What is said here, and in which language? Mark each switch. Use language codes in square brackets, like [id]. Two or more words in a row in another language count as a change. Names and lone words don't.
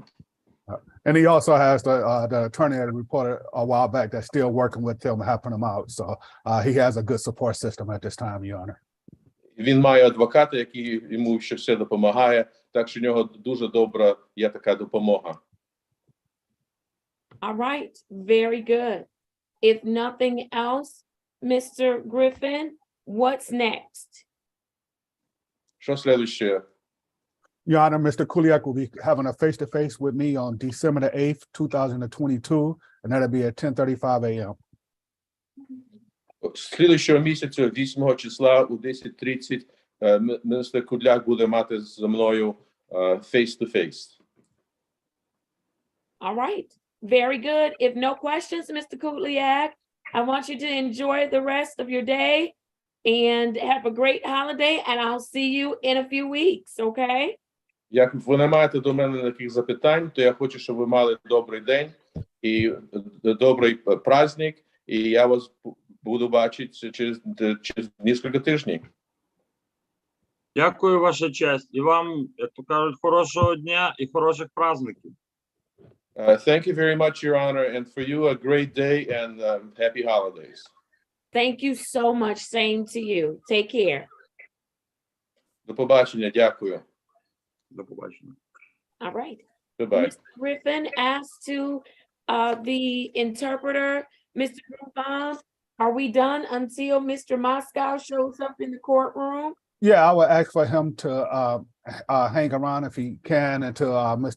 [en] And he also has the attorney that reported a while back that's still working with him, helping him out. So he has a good support system at this time, Your Honor. [uk] Він має адвоката, який йому ще все допомагає, так що у нього дуже добра є така допомога. [en] All right, very good. If nothing else, Mr. Griffin, what's next? [uk] Що слідуще? [en] Your Honor, Mr. Kuliak will be having a face-to-face with me on December the 8th, 2022, and that'll be at 10:35 a.m. [uk] Слідуючого місяця, 8 числа, у 10:30, міністр Кудляк буде мати зі мною face-to-face. [en] All right, very good. If no questions, Mr. Kuliak, I want you to enjoy the rest of your day and have a great holiday, and I'll see you in a few weeks, okay? [uk] Як ви не маєте до мене таких запитань, то я хочу, щоб ви мали добрий день і добрий праздник, і я вас буду бачити через кілька тижнів. Дякую, ваша честь. І вам, як то кажуть, хорошого дня і хороших праздників. [en] Thank you very much, Your Honor, and for you a great day and happy holidays. Thank you so much. Same to you. Take care. [uk] До побачення, дякую. До побачення. [en] All right. Goodbye. Mr. Griffin asked to the interpreter, Mr. Griffin, are we done until Mr. Moscow shows up in the courtroom? Yeah, I would ask for him to hang around if he can until Mr.